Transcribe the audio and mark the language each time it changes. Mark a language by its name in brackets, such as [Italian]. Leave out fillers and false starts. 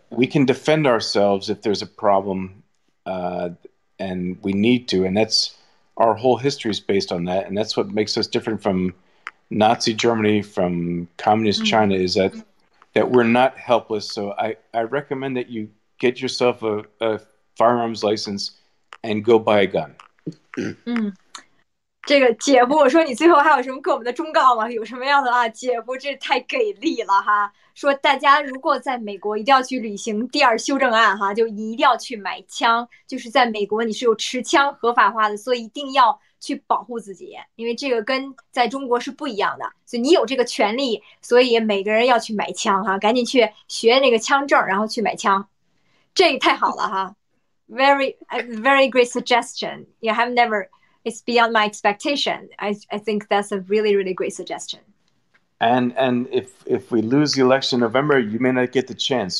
[English] We can defend ourselves if there's a problem, and we need to, and that's our whole history is based on that, and that's what makes us different from Nazi Germany, from communist China, is that we're not helpless. So I recommend that you get yourself a firearms license and go buy a gun. [Chinese] 这个姐夫，我说你最后还有什么给我们的忠告吗？有什么样的姐夫这太给力了哈！说大家如果在美国一定要去履行第二修正案哈，就一定要去买枪，就是在美国你是有持枪合法化的，所以一定要去保护自己，因为这个跟在中国是不一样的，所以你有这个权利，所以每个人要去买枪哈，赶紧去学那个枪证，然后去买枪，这太好了哈 ！ [English] Very great suggestion. You have never. It's beyond my expectation. I think that's a really, really great suggestion. And if we lose the election in November, you may not get the chance.